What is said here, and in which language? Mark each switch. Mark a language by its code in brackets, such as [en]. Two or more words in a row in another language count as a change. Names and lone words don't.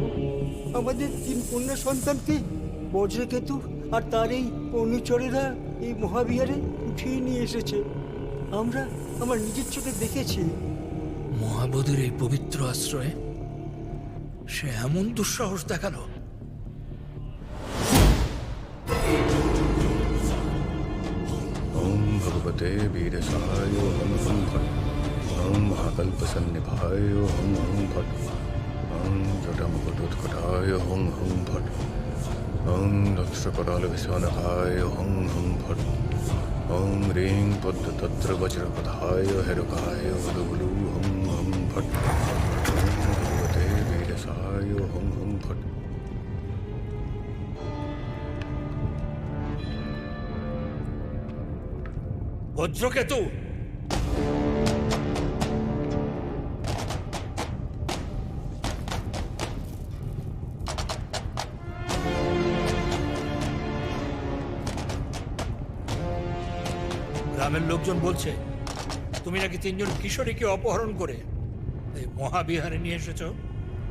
[bn] আমাদের 3 কন্যা সন্তানকে বজ্রকেতু আর তার এই অনুচরেরা এই মহাবিহারে উঠিয়ে নিয়ে এসেছে। আমরা আমার নিজের চোখে দেখেছি। মহাবোধির এই পবিত্র আশ্রয়ে সে এমন দুঃসাহস দেখালো? [sa] ओम भगवते वीरसाय ओम हम फट ओम महाकल्पसन्निभाय ओम हम फट ओम जटमुकुटोत्कटाय ओम हम फट ओम दक्षकरालविश्वनभाय ओम हम फट ओम ह्रीं पद्मतत्र वज्रपदाय हेरुकाय उलुलु ओम हम फट ओम भगवते वीरसाय ओम हम फट। [bn] বজ্রকেতু! গ্রামের লোকজন বলছে তুমি নাকি 3 জন কিশোরীকে অপহরণ করে এই মহাবিহারে নিয়ে এসেছ।